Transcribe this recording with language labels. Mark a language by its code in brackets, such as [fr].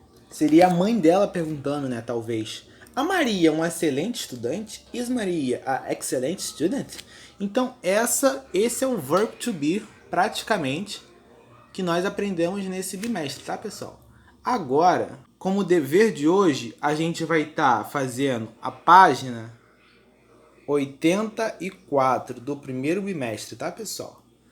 [pt] Seria a mãe dela perguntando, né, talvez. A Maria é uma excelente estudante? [en] Is Maria a excellent student? [pt] Então, esse é o verbo to be, praticamente, que nós aprendemos nesse bimestre, tá, pessoal? Agora, como dever de hoje, a gente vai estar fazendo a página 84 do primeiro bimestre, tá, pessoal?